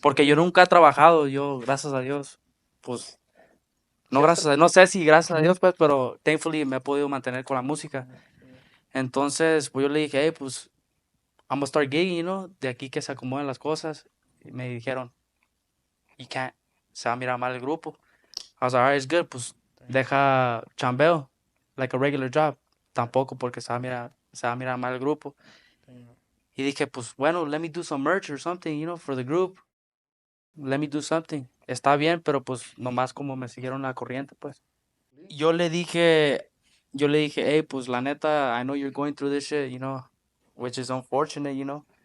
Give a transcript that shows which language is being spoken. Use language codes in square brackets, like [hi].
[es] porque yo nunca he trabajado, yo, gracias a Dios, pues, no sé si gracias a Dios, pues, pero [en] thankfully [es] me he podido mantener con la música. Entonces, pues, yo le dije, hey, pues, [en] I'm gonna start gigging, you know, [es] de aquí que se acomoden las cosas, y me dijeron, [en] you can't, [es] se va a mirar mal el grupo. [en] I was like, alright, it's good, [es] pues deja chambeo, [en] like a regular job. [es] Tampoco porque se va a mirar mal el grupo. Y dije, pues bueno, [en] let me do some merch or something, you know, for the group. Let me do something. [es] Está bien, pero pues nomás como me siguieron la corriente, pues. Yo le dije, hey, pues la neta, [en] I know you're going through this shit, you know, which is unfortunate, you know.